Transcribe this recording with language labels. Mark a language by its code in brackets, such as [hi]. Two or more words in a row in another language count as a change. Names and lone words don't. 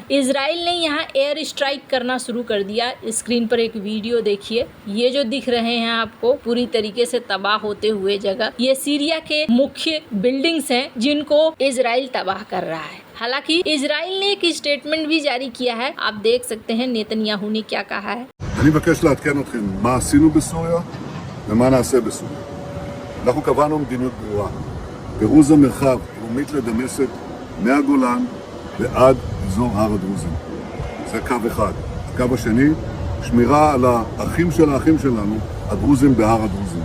[hi] इजराइल ने यहाँ [en] air strike [hi] करना शुरू कर दिया। स्क्रीन पर एक वीडियो देखिए, ये जो दिख रहे हैं आपको पूरी तरीके से तबाह होते हुए जगह, ये सीरिया के मुख्य बिल्डिंग्स हैं जिनको इजराइल तबाह कर रहा है। हालांकि इजराइल ने एक स्टेटमेंट भी जारी किया है। आप देख सकते हैं नेतन्याहू ने क्या कहा है। [he] אני מבקש לעדכן אתכם מה עשינו בסוריה ומה נעשה בסוריה. אנחנו קבענו מדיניות ברורה. פירוז המרחב דרומית לדמשק מהגולן ועד אזור הר הדרוזים. זה קו אחד. הקו השני, שמירה על האחים של האחים שלנו, הדרוזים בהר הדרוזים.